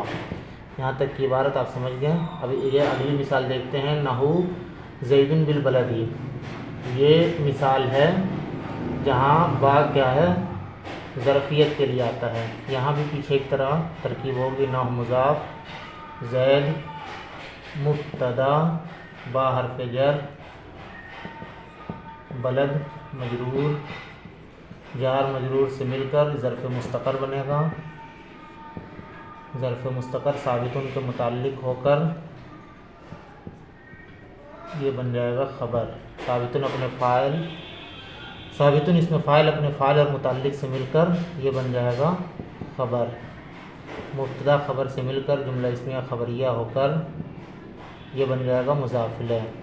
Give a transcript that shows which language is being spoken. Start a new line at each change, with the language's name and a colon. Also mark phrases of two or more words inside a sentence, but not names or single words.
Urdu: یہاں تک کی عبارت آپ سمجھ گئے۔ اب یہ اگلی مثال دیکھتے ہیں،
Arabic: نحو زید بالبلدی،
Urdu: یہ مثال ہے جہاں با کیا ہے، ظرفیت کے لیے آتا ہے۔ یہاں بھی پیچھے ایک طرح ترکیب ہوگی، نحو مضاف، زید مبتدا، با حرف جر، بلد مجرور، جار مجرور سے مل کر ظرف مستقر بنے گا، ظرف مستقر ثابتن کے متعلق ہو کر یہ بن جائے گا خبر، ثابتن اپنے فاعل، ثابتن اس میں فاعل اپنے فاعل اور متعلق سے مل کر یہ بن جائے گا خبر، مبتدا خبر سے مل کر جملہ اسمیہ خبریہ ہو کر یہ بن جائے گا مضاف الیہ،